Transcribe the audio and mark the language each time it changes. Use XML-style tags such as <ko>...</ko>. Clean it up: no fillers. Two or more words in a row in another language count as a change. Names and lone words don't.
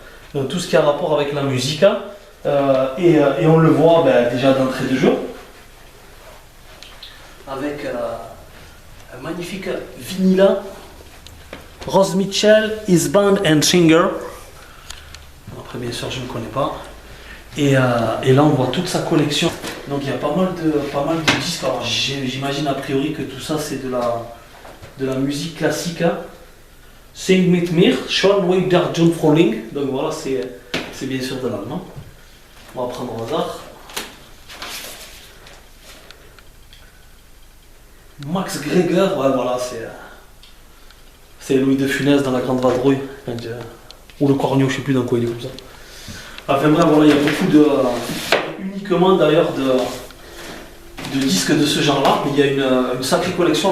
<fr>Donc tout ce qui a rapport avec la musique, et on le voit déjà d'entrée de jeu, avec un magnifique vinyle, Rose Mitchell, His Band and Singer. Après, bien sûr, je ne connais pas. Et là, on voit toute sa collection. Donc, il y a pas mal de disques. Alors, j'imagine a priori que tout ça, c'est de la musique classique.</fr> <de>Sing mit mir, Schon Weg der Jungfräuling.</de> <fr>Donc, voilà, c'est bien sûr de l'allemand. On va prendre au hasard. Max Greger, ouais, voilà, c'est Louis de Funès dans La Grande Vadrouille. Ou le Cornio, je ne sais plus dans quoi il est comme ça. Enfin bref, voilà, il y a beaucoup uniquement d'ailleurs de disques de ce genre-là, mais il y a une sacrée collection.</fr>